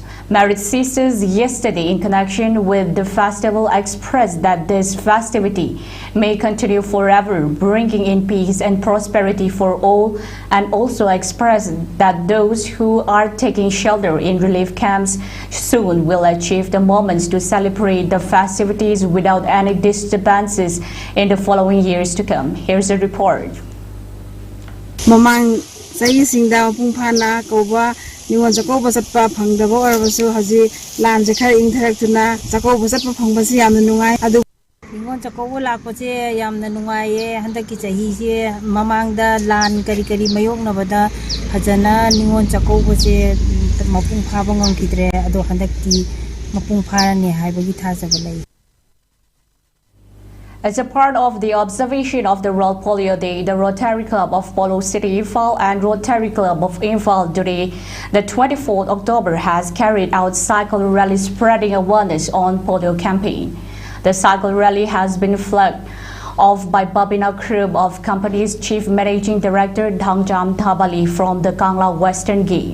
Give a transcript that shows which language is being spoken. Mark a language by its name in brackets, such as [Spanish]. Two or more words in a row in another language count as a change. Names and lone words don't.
[English] Married sisters yesterday in connection with the festival expressed that this festivity may continue forever, bringing in peace and prosperity for all, and also expressed that those who are taking shelter in relief camps soon will achieve the moments to celebrate the festivities without any disturbances in the following years to come. Here's a report. [Manipuri] Mamang saya singda pungphana koba Ningol Chakouba satpa phangdaba orabasu haji lamje khar ingtharakuna Chakouba satpa phangbasi yamna nungai adu Ningol Chakouba lakpache yamna nungai ye handaki chahi se mamangda lan kari mayoknabada phajana Ningol Chakouba se mapung phaba ngangkidre adu handaki mapung pharani haibagi thajaba lai. [English] As a part of the observation of the World Polio Day, the Rotary Club of Polo City Imphal and Rotary Club of Imphal today, the 24th October, has carried out cycle rally spreading awareness on polio campaign. The cycle rally has been flagged off by Babina Group of Company's Chief Managing Director Thangjam Thabali from the Kangla Western Gate.